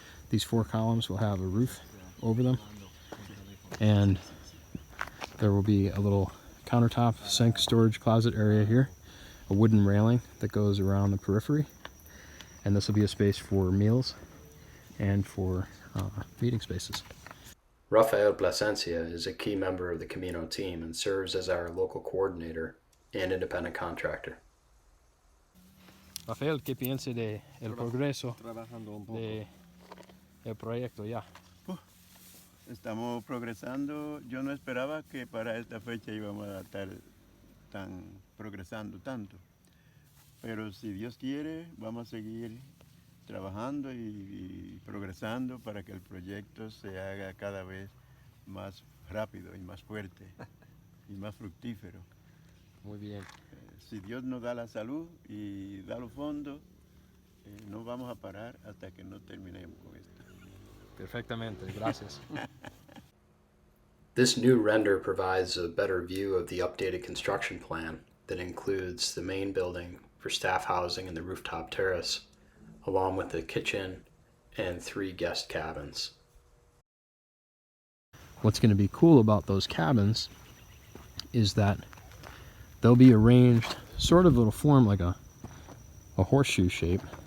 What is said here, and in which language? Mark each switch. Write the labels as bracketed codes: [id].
[en] These 4 columns will have a roof over them, and there will be a little countertop sink storage closet area here, a wooden railing that goes around the periphery, and this will be a space for meals and for meeting spaces. Rafael Plasencia is a key member of the Camino team and serves as our local coordinator and independent contractor. [es] Rafael, ¿qué piensa de el progreso de el proyecto ya? Estamos progresando. Yo no esperaba que para esta fecha íbamos a estar progresando tanto. Pero si Dios quiere, vamos a seguir trabajando y progresando para que el proyecto se haga cada vez más rápido y más fuerte y más fructífero. Muy bien. Si Dios nos da la salud y da los fondos, no vamos a parar hasta que no terminemos con esto. Perfectamente, gracias. [en] This new render provides a better view of the updated construction plan that includes the main building for staff housing and the rooftop terrace, along with the kitchen and 3 guest cabins. What's going to be cool about those cabins is that they'll be arranged sort of, it'll form like a horseshoe shape.